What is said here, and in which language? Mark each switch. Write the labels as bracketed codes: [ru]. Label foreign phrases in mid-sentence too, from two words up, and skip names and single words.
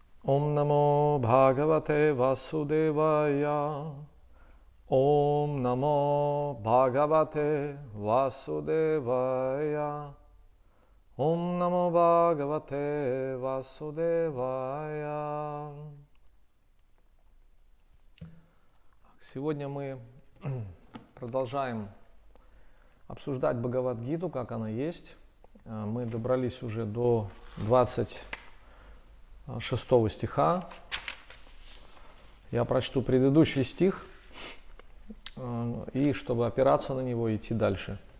[sa] ॐ नमो भगवते वासुदेवाय. ॐ नमो भगवते वासुदेवाय. ॐ नमो भगवते वासुदेवाय. [ru] Сегодня мы продолжаем обсуждать Бхагавад-гиту, как она есть. Мы добрались уже до 26 стиха. Я прочту предыдущий стих, и чтобы опираться на него, идти дальше.